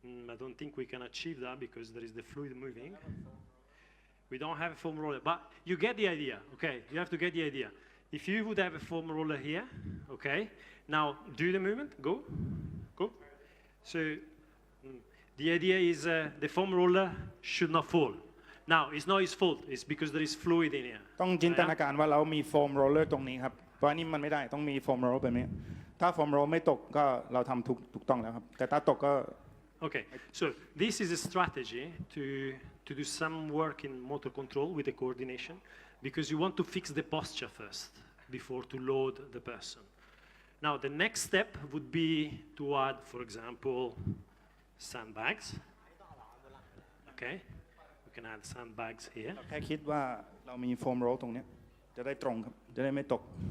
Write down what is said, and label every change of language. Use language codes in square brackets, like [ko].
[en] I don't think we can achieve that because there is the fluid moving. We don't have a foam roller, but you get the idea, okay? You have to get the idea. If you would have a foam roller here, okay? Now, do the movement, go. So, the idea is the foam roller should not fall. Now, it's not his fault, it's because there is fluid in here. [th] ต้องจินตนาการว่าเรามีโฟมโรลเลอร์ตรงนี้ครับ เพราะอันนี้มันไม่ได้ ต้องมีโฟมโรลเลอร์แบบนี้ ถ้าโฟมโรลไม่ตกก็เราทำถูกต้องแล้วครับ แต่ถ้าตกก็ [en] Okay, so this is a strategy to do some work in motor control with the coordination because you want to fix the posture first before to load the person. Now the next step would be to add, for example, sandbags. Okay, we can add sandbags here. [th] แค่คิดว่าเรามีโฟมโรลตรงนี้จะได้ตรงครับ จะได้ไม่ตก